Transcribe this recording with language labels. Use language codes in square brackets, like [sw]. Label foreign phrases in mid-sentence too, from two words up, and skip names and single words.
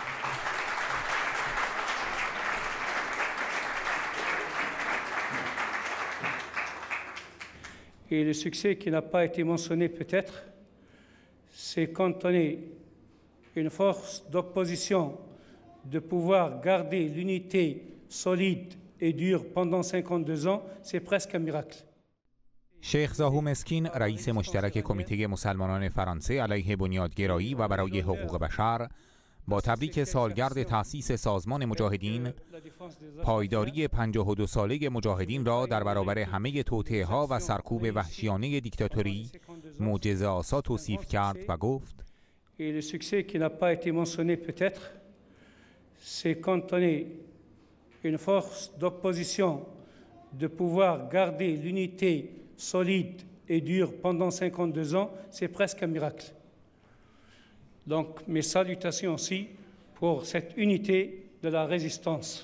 [fr] Et le succès qui n'a pas été mentionné peut-être, c'est quand on est une force d'opposition, de pouvoir garder l'unité solide et dure pendant 52 ans, c'est presque un miracle. [fa] شیخ زاهو مسکین رئیس مشترک کمیته مسلمانان فرانسه علیه بنیادگرایی و برای حقوق بشر با تبریک سالگرد تأسیس سازمان مجاهدین، پایداری 52 ساله مجاهدین را در برابر همه توطئه‌ها و سرکوب وحشیانه دیکتاتوری معجزه‌آسا توصیف کرد و گفت: [fr] Et le succès qui n'a pas été mentionné peut-être, c'est quand on est une force d'opposition, de pouvoir garder l'unité solide et dure pendant 52 ans, c'est presque un miracle. Donc, mes salutations aussi pour cette unité de la résistance.